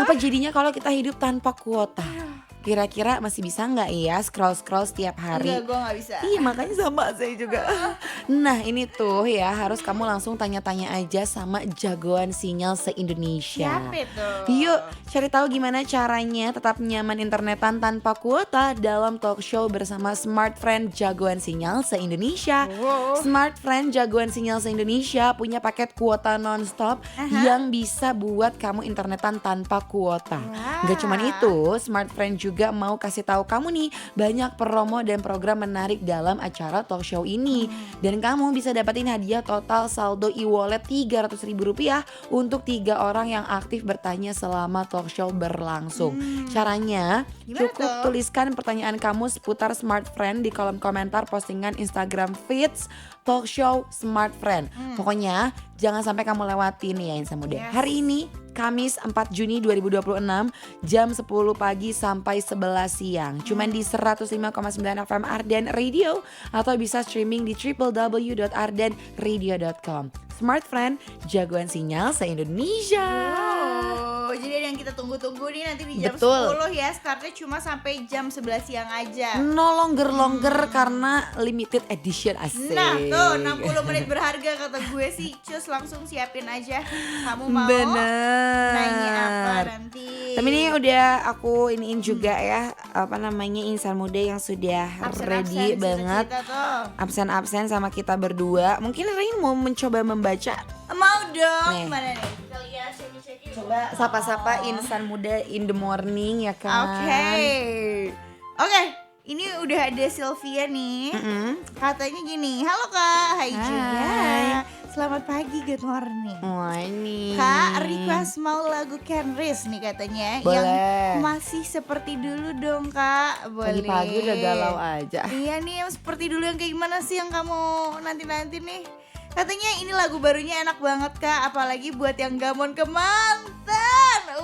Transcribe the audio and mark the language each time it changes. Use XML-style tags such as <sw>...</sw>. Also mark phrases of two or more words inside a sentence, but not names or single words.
<id>apa jadinya kalau kita hidup tanpa kuota? Kira-kira masih bisa nggak ya scroll-scroll setiap hari? Enggak, gue gak bisa. Iya makanya sama saya juga. Nah ini tuh ya harus kamu langsung tanya-tanya aja sama jagoan sinyal se-Indonesia. Siapa itu? Yuk cari tahu gimana caranya tetap nyaman internetan tanpa kuota dalam</id> <en>talk show</en> <id>bersama Smart Friend jagoan sinyal se-Indonesia. Wow. Smart Friend jagoan sinyal se-Indonesia punya paket kuota nonstop yang bisa buat kamu internetan tanpa kuota. Wah. Gak cuman itu, Smart Friend juga mau kasih tahu kamu nih banyak promo dan program menarik dalam acara</id> <en>talk show</en> <id>ini. Dan kamu bisa dapetin hadiah total saldo e-wallet Rp300.000 untuk 3 orang yang aktif bertanya selama</id> <en>talk show</en> <id>berlangsung. Caranya Gimana cukup tuh? tuliskan pertanyaan kamu seputar Smart Friend di kolom komentar postingan Instagram</id> <en>feeds talk show</en> <id>Smart Friend. Pokoknya jangan sampai kamu lewatin ya Insan Muda. Yes. Hari ini Kamis 4 Juni 2026 jam 10 pagi sampai 11 siang. Cuman di 105,9 FM Arden Radio atau bisa streaming di www.ardenradio.com. Smart Friend, jagoan sinyal se-Indonesia. Oh, jadi ada yang kita tunggu-tunggu nih nanti di jam Betul. 10 ya. Startnya cuma sampai jam 11 siang aja.</id> <en>No longer</en> <id>karena</id> <en>limited edition</en> <id>asik. Nah tuh 60 menit berharga kata gue sih. Cus langsung siapin aja. Kamu mau Bener. nanya apa nanti? Tapi ini udah aku iniin juga ya apa namanya insan muda yang sudah ready Absen-absen banget, cita-cita tuh. absen-absen sama kita berdua. Mungkin Rain mau mencoba membaca. Mau dong. Nih. Mana nih? Kita lihat cek-cek yuk. Coba sapa-sapa insan muda</id> <en>in the morning</en> <id>ya kan. Oke, ini udah ada Sylvia nih. Katanya gini, halo Kak, hai juga. Selamat pagi,</id> <en>good morning.</en> <id>Wah ini. Kak, request mau lagu Kenris nih katanya. Boleh. Yang masih seperti dulu dong Kak. Boleh. Pagi-pagi udah galau aja. Iya nih, yang seperti dulu yang kayak gimana sih yang kamu nanti-nanti nih? Katanya ini lagu barunya enak banget Kak, apalagi buat yang gamon ke mantan.</id>